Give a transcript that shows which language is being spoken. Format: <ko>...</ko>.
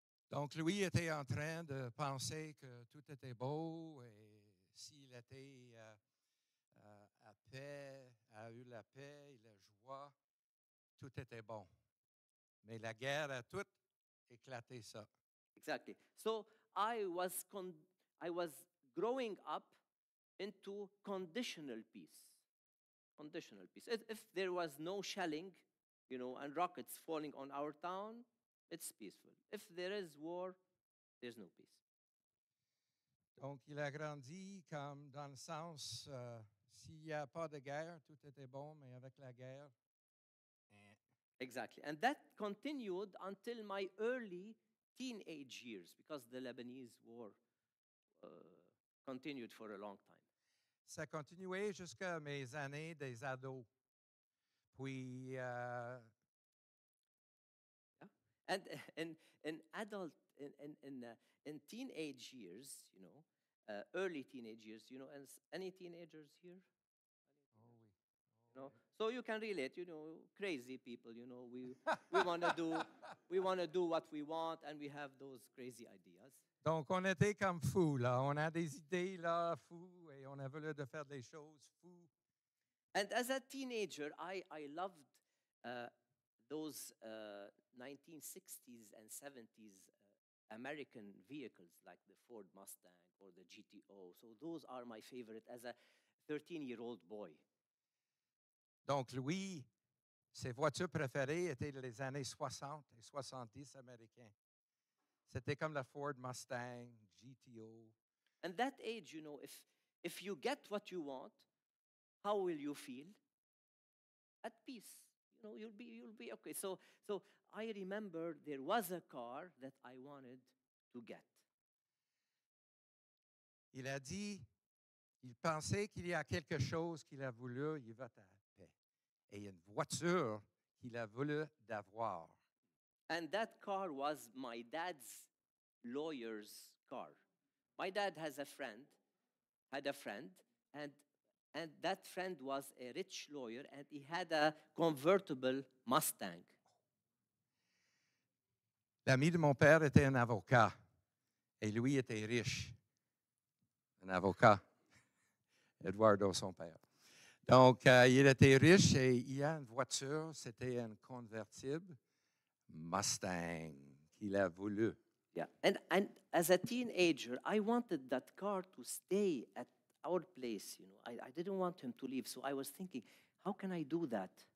<fr>Donc, Louis était en train de penser que tout était beau et s'il était à paix, a eu la paix et la joie, tout était bon. Mais la guerre a tout éclaté ça.</fr> <en>Exactly. So I was growing up into conditional peace. Conditional peace. If there was no shelling, and rockets falling on our town, it's peaceful. If there is war, there's no peace.</en> <fr>Donc, il a grandi comme dans le sens, s'il n'y a pas de guerre, tout était bon, mais avec la guerre,</fr> <en>Exactly. And that continued until my early teenage years, because the Lebanese war continued for a long time.</en> <fr>ça a continué jusqu'à mes années des ados. Puis,</fr> <en>And in adult, in teenage years, early teenage years, and any teenagers here? No? So you can relate, crazy people, we want to do what we want, and we have those crazy ideas.</en> <fr>donc, on était comme fous, là. On a des idées, là, fous, et on a voulu de faire des choses fous.</fr> <en>And as a teenager, I loved those 1960s and 70s American vehicles like the Ford Mustang or the GTO. So those are my favorite as a 13-year-old boy.</en> <fr>Donc, Louis, ses voitures préférées étaient les années 60 et 70 américains. C'était comme la Ford Mustang, GTO.</fr> <en>And that age, if you get what you want, how will you feel? At peace. You'll be okay. So I remember there was a car that I wanted to get.</en> <fr>Il a dit, il pensait qu'il y a quelque chose qu'il a voulu, il va à paix. Et il y a une voiture qu'il a voulu d'avoir.</fr> <en>And that car was my dad's lawyer's car. My dad had a friend, and that friend was a rich lawyer, and he had a convertible Mustang.</en> <fr>L'ami de mon père était un avocat, et lui était riche. Un avocat, Eduardo, son père. Donc, il était riche et il a une voiture, c'était un convertible Mustang qu'il a voulu.</fr> <en>Yeah, and as a teenager, I wanted that car to stay at our place. I didn't want him to leave, so I was thinking, how can I do that?</en>